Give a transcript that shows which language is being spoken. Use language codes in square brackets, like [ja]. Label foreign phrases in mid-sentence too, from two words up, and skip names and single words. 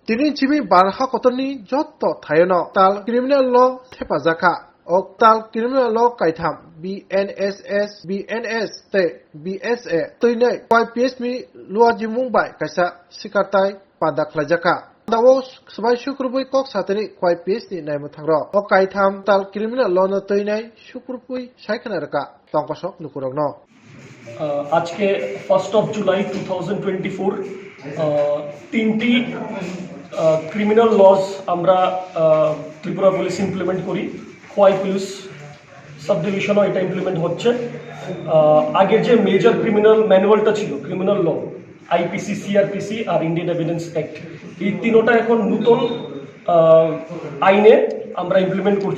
[trp] Tini barha kotoni jotto thayano tal [en] criminal law [trp] thepajaka ok tal [en] criminal law [trp] kaitam BNSS BNS te BSA toine YPS mi luaji mumbai kaisa sikartai padak lajaka dawo sabai shukrubui kok satani YPS ni naimu thangro ok kaitam tal [en] criminal law [trp] no toinai shukrubui saikhanaraka tongkosok nukurogno [bn] আজকে 1st of July 2024 তিনটি [en] criminal laws [bn] আমরা ত্রিপুরা পুলিশ ইমপ্লিমেন্ট করি। খোয়াই পুলিশ [en] sub division [bn] এটা ইমপ্লিমেন্ট হচ্ছে। আগের যে [en] major criminal manual [bn] ছিল [en] criminal law [bn] আইপিসি সিআরপিসি আর ইন্ডিয়ান এভিডেন্স অ্যাক্ট, এই তিনোটা এখন নতুন আইনে আমরা ইমপ্লিমেন্ট করছি।